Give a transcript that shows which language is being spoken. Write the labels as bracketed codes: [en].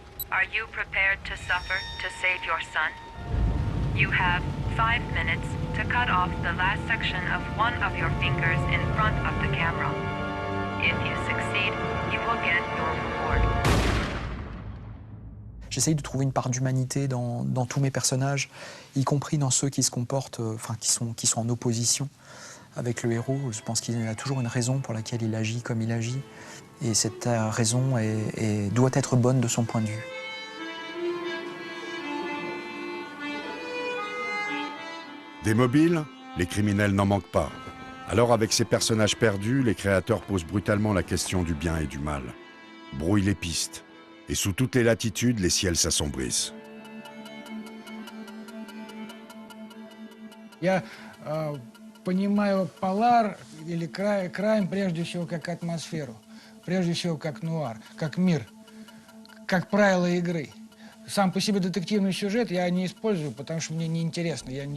[en] Are you prepared to suffer to save your son? You have 5 minutes to cut off the last section of one of your fingers in front of the camera. If you succeed, you will get your reward. [fr] J'essaye de trouver une part d'humanité dans tous mes personnages, y compris dans ceux qui se comportent, qui sont en opposition avec le héros. Je pense qu'il y a toujours une raison pour laquelle il agit comme il agit. Et cette raison doit être bonne de son point de vue. Des mobiles, les criminels n'en manquent pas. Alors avec ces personnages perdus, les créateurs posent brutalement la question du bien et du mal. Brouillent les pistes. Et sous toutes les latitudes, les ciels s'assombrissent. [ru] Я понимаю Полар или Крайм прежде всего как атмосферу, прежде всего как нуар, как мир, как правила игры. Сам по себе детективный сюжет я не использую, потому что мне неинтересно.